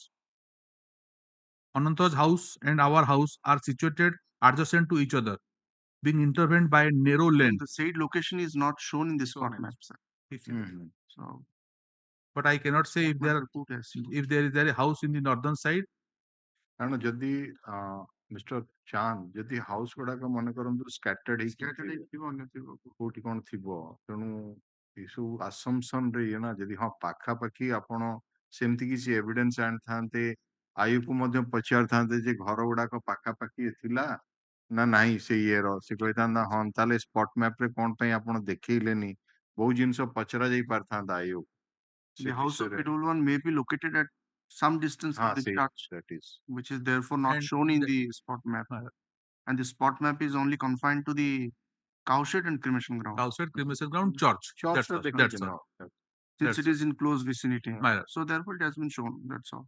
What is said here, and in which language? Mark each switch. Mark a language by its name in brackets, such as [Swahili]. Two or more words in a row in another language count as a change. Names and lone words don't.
[English] Ananta's house and our house are situated adjacent to each other, being intervened by a narrow lane. The said location is not shown in the spot map, sir. So, but I cannot say if there is a house in the northern side. [Odia] କାରଣ ଯଦି ମିଷ୍ଟର ଚାନ୍ଦ ଯଦି ହାଉସ ଗୁଡାକ ମନେ କରନ୍ତୁ ସ୍କାଟର୍ଡ ହେଇକି କୋଉଠି କଣ ଥିବ, ତେଣୁ ଏସବୁ ଆସମ୍ପସନ ରେ ଇଏ ନା, ଯଦି ହଁ ପାଖାପାଖି ଆପଣ ସେମିତି କିଛି ଏଭିଡେନ୍ସ ଆଣିଥାନ୍ତେ, ଆୟୁକୁ ମଧ୍ୟ ପଚାରିଥାନ୍ତେ ଯେ ଘର ଗୁଡାକ ପାଖାପାଖି ଥିଲା ନା ନାହିଁ ସେ ଇଏର, ସେ କହିଥାନ୍ତା ହଁ ତାହେଲେ [English] spot map [Odia] ରେ କଣ ପାଇଁ ଆପଣ ଦେଖେଇଲେନି, ବହୁତ ଜିନିଷ ପଚରା ଯାଇ ପାରିଥାନ୍ତା ଆୟୁ। [English] The house of P1 may be located at some distance from the church, which is therefore not shown in the spot map. And the spot map is only confined to the cowshed and cremation ground. Cowshed, cremation ground, church. That's all. Since it is in close vicinity. So therefore it has been shown, that's all.